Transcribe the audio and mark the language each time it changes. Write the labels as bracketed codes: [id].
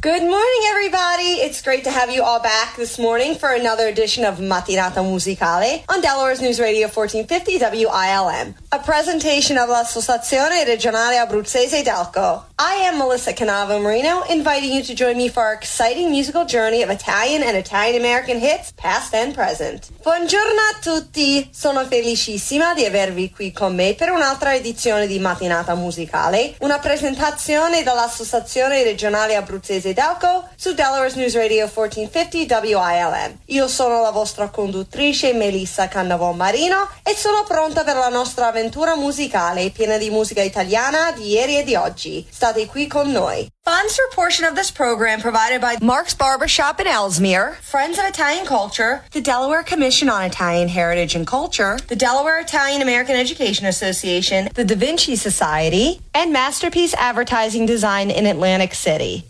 [en] Good morning, everybody. It's great to have you all back this morning for another edition of Mattinata Musicale on Delaware's News Radio 1450 WILM, a presentation of l'Associazione Regionale Abruzzese Delco. I am Melissa Canava Marino, inviting you to join me for our exciting musical journey of Italian and Italian-American hits, past and present. [it] Buongiorno a tutti! Sono felicissima di avervi qui con me per un'altra edizione di Mattinata Musicale, una presentazione dall'Associazione Regionale Abruzzese Delco su Delaware's News Radio 1450 WILM. Io sono la vostra conduttrice Melissa Cannavo Marino e sono pronta per la nostra avventura musicale piena di musica italiana di ieri e di oggi. State qui con noi. [en] Funds for portion of this program provided by Mark's Barbershop in Ellesmere, Friends of Italian Culture, the Delaware Commission on Italian Heritage and Culture, the Delaware Italian American Education Association, the Da Vinci Society, and Masterpiece Advertising Design in Atlantic City.